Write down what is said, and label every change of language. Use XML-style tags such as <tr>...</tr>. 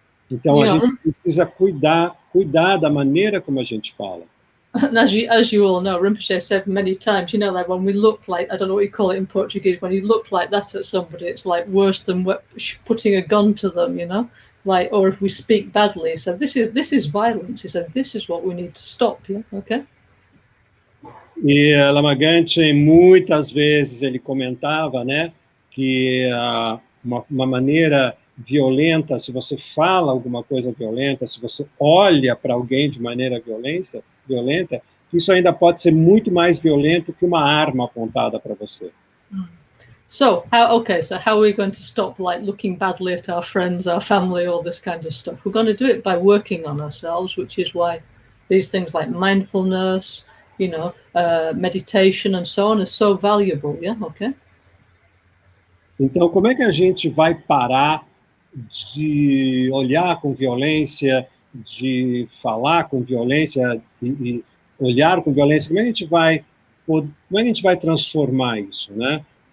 <pt>Então, a gente precisa cuidar da maneira como a gente fala.</pt> <en>And as you all know, Rinpoche said many times, you know, like when we look like, I don't know what you call it in Portuguese, when you look like that at somebody, it's like worse than putting a gun to them, you know, like, or if we speak badly. So this is violence. He said, this is what we need to stop, yeah, okay?</en> <pt>E Lama Ganchen, muitas vezes ele comentava, né, que uma maneira violenta, se você fala alguma coisa violenta, se você olha para alguém de maneira violenta, isso ainda pode ser muito mais violento que uma arma apontada para você.</pt> <en>So how are we going to stop, like, looking badly at our friends, our family, all this kind of stuff? We're going to do it by working on ourselves, which is why these things like mindfulness, meditation and so on is so valuable, yeah, okay?</en> <pt>Então, como é que a gente vai parar de olhar com violência, de falar com violência, e olhar com violência? Como é que a gente vai transformar isso, né?</pt>